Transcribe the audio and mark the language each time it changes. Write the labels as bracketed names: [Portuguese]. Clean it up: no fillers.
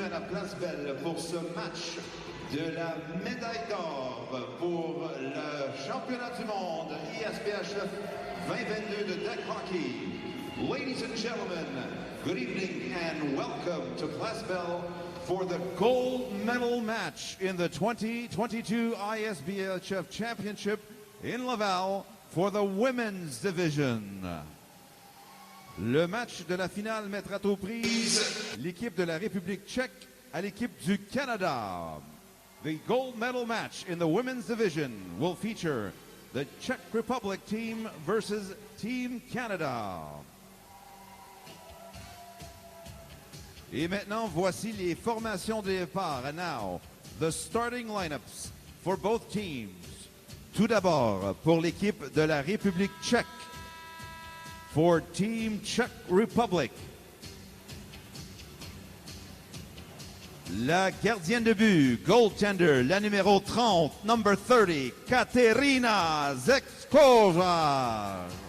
[French] Place Belle pour ce match de la médaille d'or pour le championnat du monde ISPHF 2022 de deck hockey. [English] Ladies and gentlemen, good evening and welcome to Place Belle for the gold medal match in the 2022 ISBHF Championship in Laval for the women's division. [French] Le match de la finale mettra aux prises l'équipe de la République tchèque à l'équipe du Canada. [English] The gold medal match in the women's division will feature the Czech Republic team versus Team Canada. [French] Et maintenant, voici les formations de départ. [English] And now, the starting lineups for both teams. [French] Tout d'abord, pour l'équipe de la République tchèque. [English] For Team Czech Republic, [French] la gardienne de but, goaltender, la numéro 30, [English] number 30, [French] Katerina Zekova.